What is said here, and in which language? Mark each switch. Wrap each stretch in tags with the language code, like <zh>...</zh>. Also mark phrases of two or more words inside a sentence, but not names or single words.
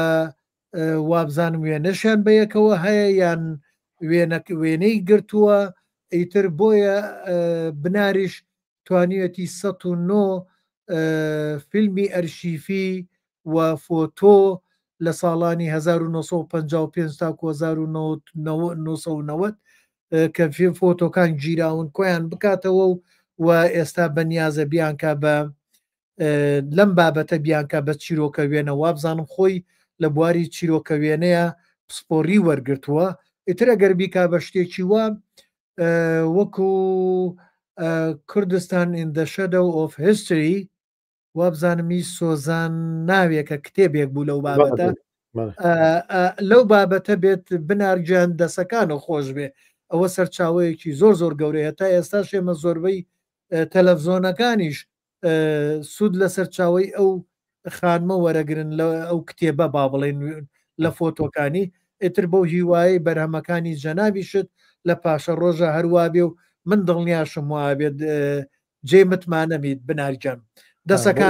<ckb>وابزانم وێنەشیان بەیەکەوە هەیە یان وێنەی گرتووە ئەیتر بۆیە بناریش توانیەتی 109 فیلمی ئەرشیفی و فۆتۆ لە ساڵانی 1955 تا 1990 کە فۆتۆکان گیراون کۆیان بکاتەوە و ئێستا بەنیازە بیانکە بە لەم بابەتە بیانکە بە چیرۆکە وێنە وابزانم خۆی لە بواری چیرۆکە وێنەیە پسپۆری وەرگرتووە ئیتر ئەگەر بیکا بە شتێکی وە وەکو کوردستان in the shadow of history وابزانمی سۆزان ناوێکە کتێبێک بوو لەو بابەتە لەو بابەتە بێت بنارگیان دەسەکانە خۆش بێ ئەوە سەرچاوەیەکی زۆر زۆر گەورەیە تا ئێستا شێمە زۆربەی تەلەڤزۆنەکانیش سوود لە سەرچاوی ئەو خانمە وەرەگرن لە ئەو کتێبە با بڵێن لە فۆتۆکانی ئیتر بەو هیوایی بەرهەمەکانی جەنابی شت لە پاشە ڕۆژە هەروە بێ و من دڵنیاشم وا بێت جێ متمانەمیت بنارگیان دەسەکان</ckb>